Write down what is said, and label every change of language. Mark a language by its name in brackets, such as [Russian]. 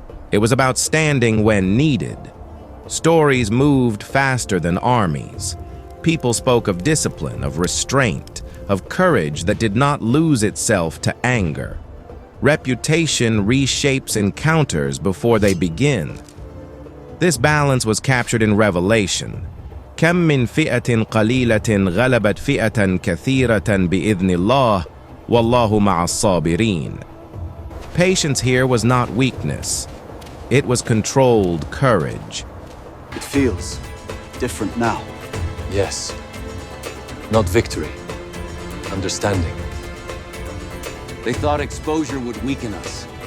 [English] It was about standing when needed. Stories moved faster than armies. People spoke of discipline, of restraint, of courage that did not lose itself to anger. Reputation reshapes encounters before they begin. This balance was captured in Revelation. [Arabic] كم من فئة قليلة غلبت فئة كثيرة بإذن الله والله مع الصابرين. [English] Patience here was not weakness. It was controlled courage. It feels different now. Yes. Not victory. Understanding. They thought exposure would weaken us.